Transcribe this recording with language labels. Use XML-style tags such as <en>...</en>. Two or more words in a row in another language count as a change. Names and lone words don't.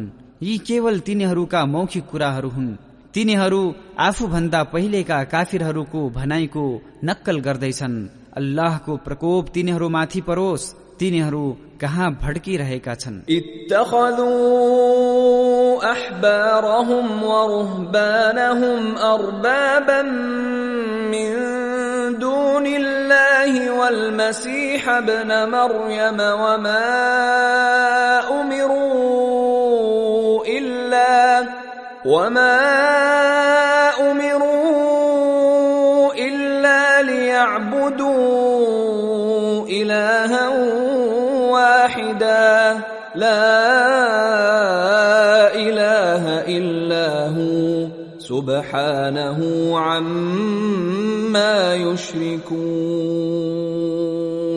<ne>यी केवल तिनीहरूका मौखिक कुराहरू हुन्। तिनीहरू आफूभन्दा पहिलेका काफिरहरूको भनाइको नक्कल गर्दैछन्। अल्लाहको प्रकोप तिनीहरूमाथि परोस्, तिनीहरू कहाँ भड्किरहेका छन्।</ne> <ar>اتخذوا أحبارهم ورهبانهم أربابا من دون الله والمسيح ابن مريم وما أمروا إلا ليعبدوا إلها واحدا لا إله إلا هو سبحانه عما يشركون.</ar>